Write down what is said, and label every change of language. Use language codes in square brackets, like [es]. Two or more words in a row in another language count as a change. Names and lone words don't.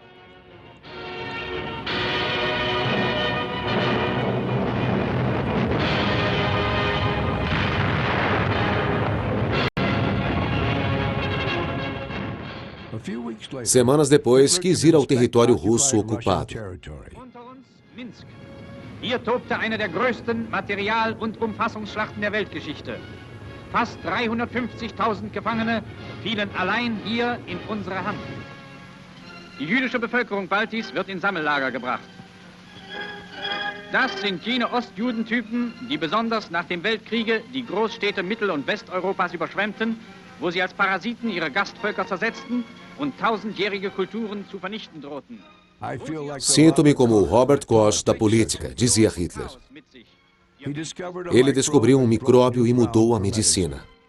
[pt] Semanas depois, quis ir ao território russo ocupado. Minsk. [de] Hier tobte eine der größten Material- und Umfassungsschlachten der Weltgeschichte. Fast 350.000 Gefangene fielen allein hier in unsere Hand. Die jüdische Bevölkerung Baltis wird in Sammellager gebracht. Das sind jene Ostjudentypen, die besonders nach dem Weltkriege die Großstädte Mittel- und Westeuropas überschwemmten, wo sie als Parasiten ihre Gastvölker zersetzten und tausendjährige Kulturen zu vernichten drohten. [pt] Sinto-me como o Robert Koch da política, dizia Hitler. Ele descobriu um micróbio e mudou a medicina.